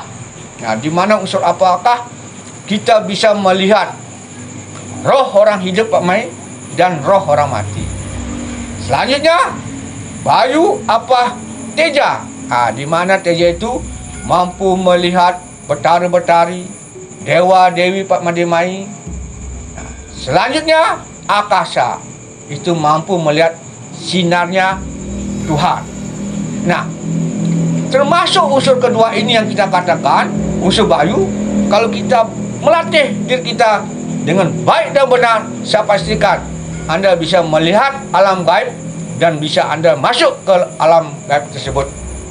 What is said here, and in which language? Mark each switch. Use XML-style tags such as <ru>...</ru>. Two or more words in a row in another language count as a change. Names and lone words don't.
<id>Nah, di mana unsur apakah kita bisa melihat roh orang hidup Pak Mai dan roh orang mati. Selanjutnya, bayu apa teja. Di mana teja itu mampu melihat betari-betari, dewa-dewi Pak Madi Mai. Selanjutnya, akasa. Itu mampu melihat sinarnya Tuhan. Nah, termasuk unsur kedua ini yang kita katakan, unsur bayu, kalau kita melatih diri kita dengan baik dan benar, saya pastikan Anda bisa melihat alam gaib dan bisa Anda masuk ke alam gaib tersebut.</id>